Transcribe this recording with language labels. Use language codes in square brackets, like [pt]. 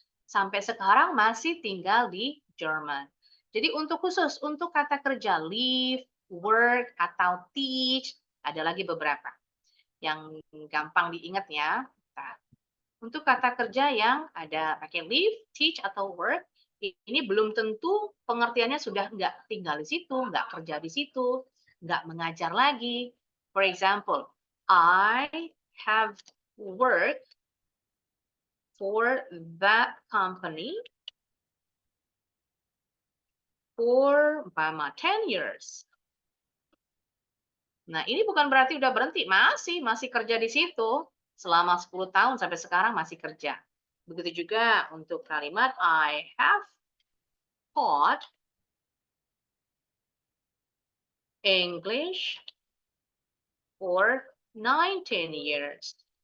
[id] Sampai sekarang masih tinggal di Jerman. Jadi untuk khusus, untuk kata kerja live, work, atau teach, ada lagi beberapa yang gampang diingat ya. Nah, untuk kata kerja yang ada pakai live, teach, atau work, ini belum tentu pengertiannya sudah nggak tinggal di situ, nggak kerja di situ, nggak mengajar lagi. [en] For example, I have worked for that company for 10 years. [id] Nah, ini bukan berarti udah berhenti, masih kerja di situ selama 10 tahun sampai sekarang masih kerja. Begitu juga untuk kalimat [en] I have taught English for 19 years.